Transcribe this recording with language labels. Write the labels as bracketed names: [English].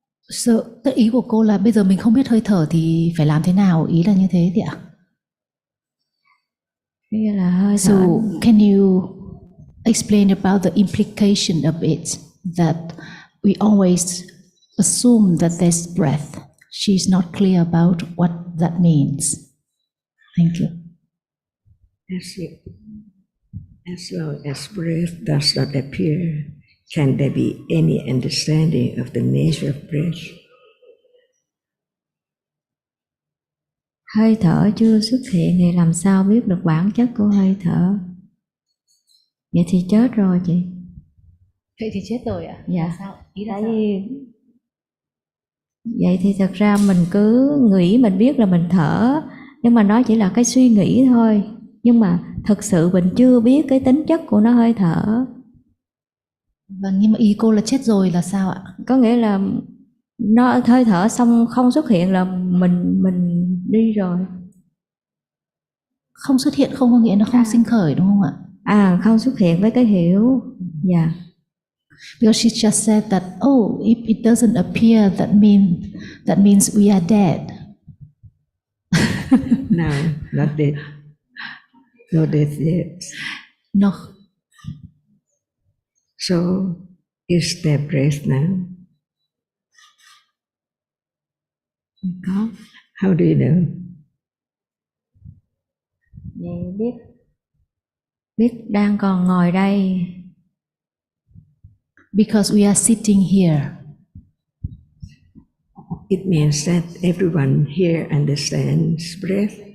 [Vietnamese] So, tức ý của cô là bây giờ mình không biết hơi thở thì phải làm thế nào? Ý là như thế thì ạ? Là hơi thở. [English] So, can you explain about the implication of it, that we always assume that there's breath? She's not clear about what that means. Thank you. As long as breath does not appear, can there be any understanding of the nature of breath? [Vietnamese] Hơi thở chưa xuất hiện thì làm sao biết được bản chất của hơi thở? Vậy thì chết rồi chị. Vậy thì chết rồi ạ? Dạ. Sao? Ý là tại sao? vì Vậy thì thật ra mình cứ nghĩ mình biết là mình thở, nhưng mà nó chỉ là cái suy nghĩ thôi. Nhưng mà thực sự mình chưa biết cái tính chất của nó hơi thở. Vâng, nhưng mà ý cô là chết rồi là sao ạ? Có nghĩa là nó hơi thở xong không xuất hiện là mình đi rồi. Không xuất hiện không có nghĩa nó không sinh khởi đúng không ạ? Không xuất hiện với cái hiểu. [English] Yeah. Because she just said that, oh, if it doesn't appear, that means we are dead. No, not dead. No death yet. No. So, is there breath now? [Vietnamese] Có. [English] How do you know? [Vietnamese] Vậy biết đang còn ngồi đây. [English] Because we are sitting here. It means that everyone here understands breath.